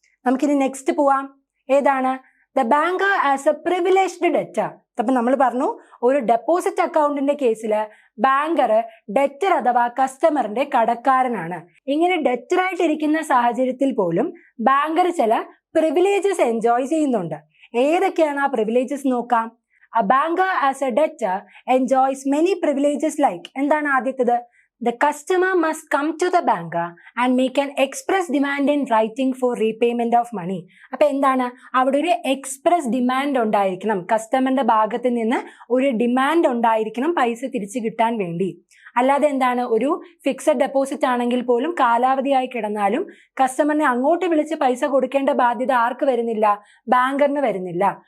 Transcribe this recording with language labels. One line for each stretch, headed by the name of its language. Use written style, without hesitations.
Malayalam: നമുക്കിനി നെക്സ്റ്റ് പോവാം. ഏതാണ്?
English: The banker as a privileged debtor.
Malayalam: അപ്പൊ നമ്മൾ പറഞ്ഞു ഒരു ഡെപ്പോസിറ്റ് അക്കൗണ്ടിന്റെ കേസിൽ ബാങ്കർ ഡെറ്റർ അഥവാ കസ്റ്റമറിന്റെ കടക്കാരനാണ്. ഇങ്ങനെ ഡെറ്റർ ആയിട്ടിരിക്കുന്ന സാഹചര്യത്തിൽ പോലും ബാങ്കർ ചില പ്രിവിലേജസ് എൻജോയ് ചെയ്യുന്നുണ്ട്. ഏതൊക്കെയാണ് ആ പ്രിവിലേജസ് നോക്കാം.
English: A banker as a debtor enjoys many privileges like
Malayalam: എന്താണ് ആദ്യത്തേത്?
English: The customer must come to the banker and make an express demand in writing for repayment of money.
Malayalam: അപ്പൊ എന്താണ്? അവിടെ ഒരു എക്സ്പ്രസ് ഡിമാൻഡ് ഉണ്ടായിരിക്കണം. കസ്റ്റമറിന്റെ ഭാഗത്ത് നിന്ന് ഒരു ഡിമാൻഡ് ഉണ്ടായിരിക്കണം പൈസ തിരിച്ചു കിട്ടാൻ വേണ്ടി. അല്ലാതെ എന്താണ്, ഒരു ഫിക്സഡ് ഡെപ്പോസിറ്റ് ആണെങ്കിൽ പോലും കാലാവധിയായി കിടന്നാലും കസ്റ്റമറിനെ അങ്ങോട്ട് വിളിച്ച് പൈസ കൊടുക്കേണ്ട ബാധ്യത ആർക്ക് വരുന്നില്ല? ബാങ്കറിന് വരുന്നില്ല.